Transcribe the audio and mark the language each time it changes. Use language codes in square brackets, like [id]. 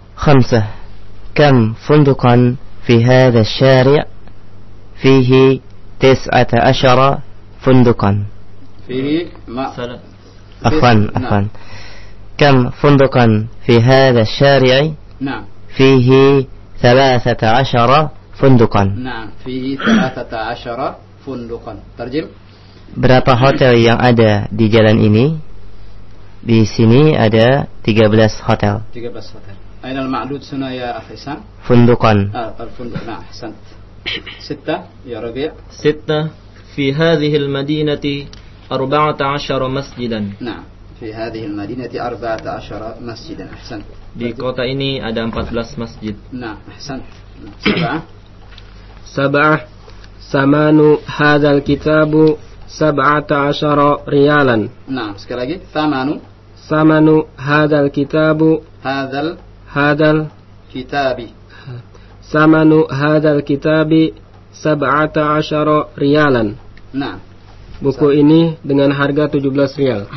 [ar] خمسة كم فندقا في هذا الشارع فيه 19 فندقا فيه ما أخوان كم فندقا في هذا الشارع فيه 13 فندقا نعم فيه 13 فندقا ترجم [id] berapa hotel yang ada di jalan ini di sini ada 13 hotel [ar] أين المعدود هنا يا أخي سام؟ فندقاً. الفندق نعم أحسنت. ستة يا ربيع. ستة في هذه المدينة 14 مسجداً. نعم في هذه المدينة 14 مسجداً أحسنت. [id] Di kota ini ada 14 masjid. [ar] نعم أحسنت. سبعة. سبعة ثمن هذا الكتاب 17 ريالاً. نعم [id] sekali lagi [ar] ثمن. ثمن هذا الكتاب. هذا Hadal kitabi. Samanu hadal kitabi 17 riyalan. [id] Nah. Buku ini dengan harga 17 rial.